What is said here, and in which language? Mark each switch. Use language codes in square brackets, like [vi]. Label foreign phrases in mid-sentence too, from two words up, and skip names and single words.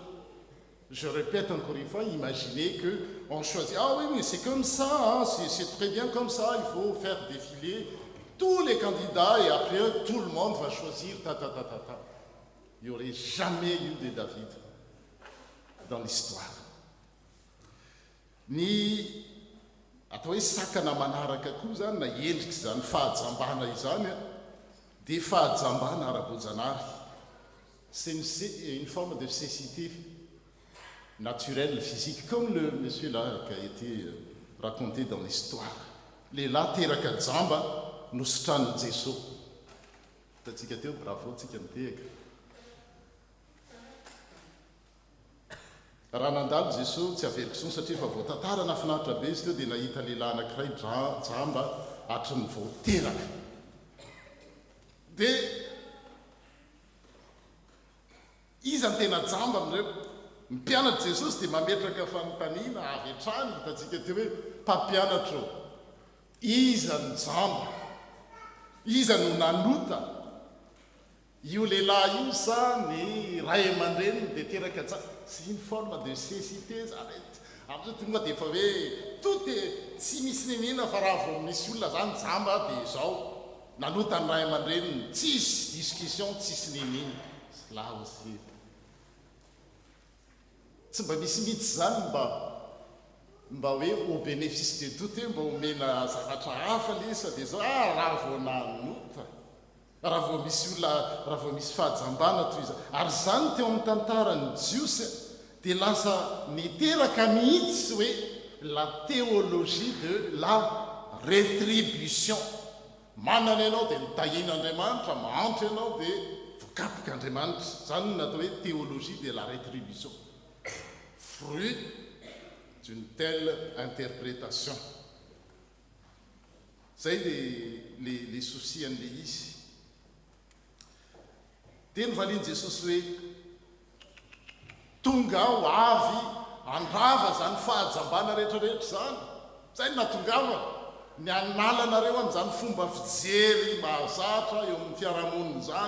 [fr] Je répète encore une fois, imaginez qu'on choisit, ah oui, mais c'est comme ça, hein, c'est très bien comme ça, il faut faire défiler tous les candidats et après tout le monde va choisir Il n'y aurait jamais eu de David dans l'histoire. [mg] Ni atao hoe sakana manaraka koa zany na endriky zany fahajambana izany dia fahajambana ara-bojanary. [fr] C'est une forme de cécité naturelle, physique, comme le monsieur là qui a été raconté dans l'histoire. [mg] Lehilahy teraka jamba nosotran'i Jesosy. Hitantsika teo, bravo tsika mitehaka. Raha nandalo Jesosy tsy averiko son satria efa voatantara nafinaritra be izy teo dia nahita lehilahy anankiray jamba hatry ny voateraka. Dia izy ny tena jamba amin'ireo mpianatra Jesosy dia mametraka fanontaniana avy hatrany, hitantsika teo hoe mpampianatra eo. Iza ny jamba, iza no nanota io lehilahy io sa ny ray aman-dreniny dia teraka [fr] c'est une forme de cécité [mg] zany am'izao tonga dia efa hoe tout tsy misy nenena fa raha vao misy olona zany jamba dia zao nanota ny ray aman-dreniny tsisy discussion tsisy nenena [fr] là aussi [mg] tsy mba misy mihitsy zany mba hoe [fr] au bénéfice de doute [mg] mba omena zavatra hafa lesa dia zao raha vao nanota raha vao misy olona raha vao misy fahajambana toy izany ary zany teo amin'ny tantarany jiosy dia lasa niteraka mihitsy hoe [fr] la théologie de la rétribution [mg] manana ianao dia mitahin'Andriamanitra mahantra ianao dia vokapoka Andriamanitra zany natao hoe [fr] théologie de la rétribution fruit d'une telle interprétation [mg] zay [fr] les soucis [mg] an'le izy dia nyvaliany Jesosy hoe tonga aho avy andrava zany fahajambana rehetrarehetra zany natongava ny analanareo amin'izany fomba fijery mahazatra eo amin'ny fiarahamonina zany